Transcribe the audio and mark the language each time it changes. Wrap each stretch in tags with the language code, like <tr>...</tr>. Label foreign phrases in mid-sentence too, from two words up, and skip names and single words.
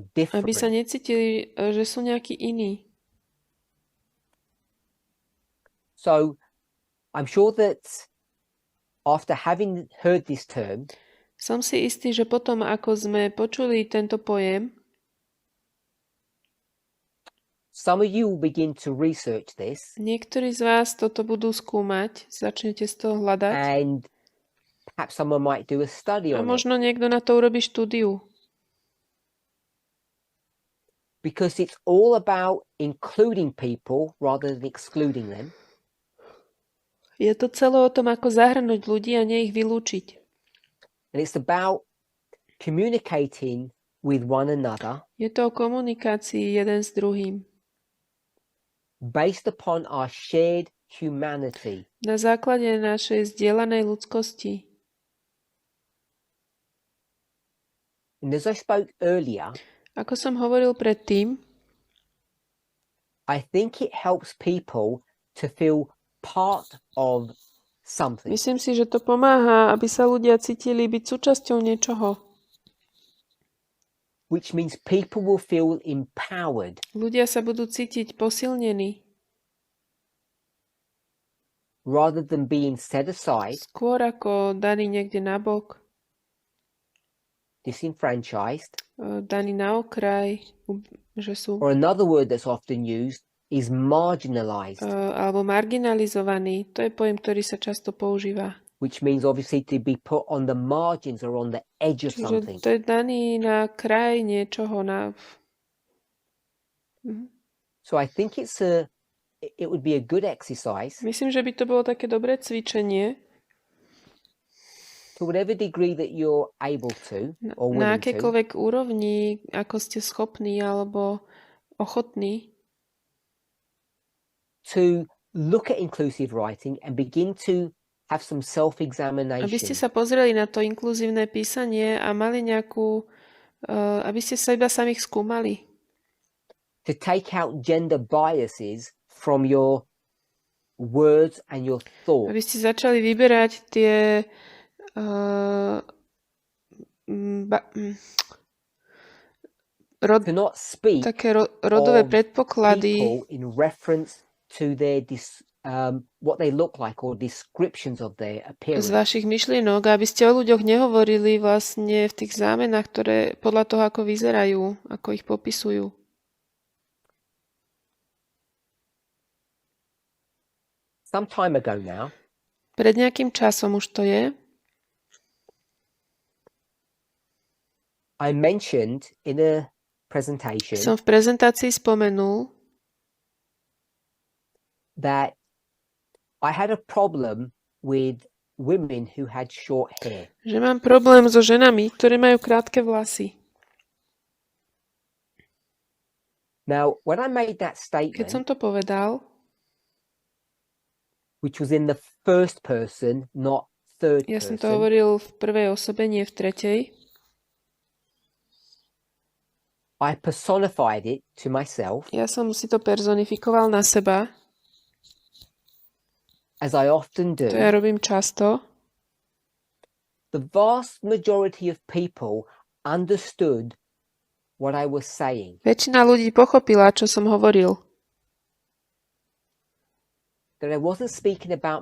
<sk>aby sa</sk> <en>different.</en> <sk>necítili, že sú nejakí iní.</sk> <en>So I'm sure that after having heard this term,</en> <sk>Som si istý, že potom, ako sme počuli tento pojem,</sk> <en>some of you will begin to research this,</en> <sk>niektorí z vás toto budú skúmať, začnete z toho hľadať</sk> <en>and perhaps someone might do a study</en> <sk>a</sk> <en>on it,</en> <sk>možno niekto na to urobí štúdiu.</sk> <en>because it's all about including people rather than excluding them.</en> <sk>Je to celé o tom, ako zahrnúť ľudí a nie ich vylúčiť.</sk> <en>And it's about communicating with one another</en> <sk>Je to o komunikácii jeden s druhým.</sk> <en>based upon our shared humanity.</en> <sk>Na základe našej zdieľanej ľudskosti.</sk> <en>And as I spoke earlier,</en> <sk>Ako som hovoril predtým,</sk> <en>I think it helps people to feel part of something,</en> <sk>myslím si, že to pomáha, aby sa ľudia cítili byť súčasťou niečoho.</sk> <en>which means people will feel empowered</en> <sk>Ľudia sa budú cítiť posilnení,</sk> <en>rather than being set aside,</en> <sk>skôr ako daní niekde nabok,</sk> <en>disenfranchised,</en> <sk>daní na okraj, že sú</sk> <en>or another word that's often used is marginalized,</en> <sk>alebo marginalizovaní. To je pojem, ktorý sa často používa.</sk> <en>which means obviously to be put on the margins or on the edge of</en> <sk>Čiže</sk> <en>something.</en> <sk>to je daný na kraj niečoho.</sk> <en>So I think it would be a good exercise</en> <sk>Myslím, že by to bolo také dobré cvičenie</sk> <en>to whatever degree that you're able to or</en> <sk>na</sk> <en>willing to,</en> <sk>akékoľvek úrovni, ako ste schopní alebo ochotní,</sk> <en>to look at inclusive writing and begin to have some</en> <sk>aby ste</sk> <en>self-examination.</en> <sk>sa pozreli na to inkluzívne písanie a mali nejakú, aby ste sa iba samých skúmali.</sk> <en>To take out gender biases from your words and your thoughts.</en> <sk>Aby ste začali vyberať tie</sk> <en>To not speak</en> <sk>také rodové</sk> <en>of</en> <sk>predpoklady</sk> <en>people in reference to their what they look like or descriptions of their</en> <sk>z</sk> <en>appearance.</en> <sk>vašich myšlienok, aby ste o ľuďoch nehovorili vlastne v tých zámenách, ktoré podľa toho, ako vyzerajú, ako ich popisujú.</sk> <en>Some time ago now,</en> <sk>Pred nejakým časom už to je,</sk> <en>I mentioned in a presentation</en> <sk>som v prezentácii spomenul,</sk> <en>that I had a problem with women who had short hair.</en> <sk>že mám problém so ženami, ktoré majú krátke vlasy.</sk> <en>Now, when I made that</en> <sk>Keď som</sk> <en>statement,</en> <sk>to povedal,</sk> <en>which was in the first person, not third</en> <sk>ja som to</sk> <en>person,</en> <sk>hovoril v prvej osobe, nie v tretej,</sk> <en>I personified it to myself,</en> <sk>ja som si to personifikoval na seba,</sk> <en>as I often</en> <sk>to ja</sk> <en>do.</en> <sk>robím často.</sk> <en>The vast majority of people understood what I was saying.</en> <sk>Väčšina ľudí pochopila, čo som hovoril.</sk> <en>That I wasn't speaking about</en>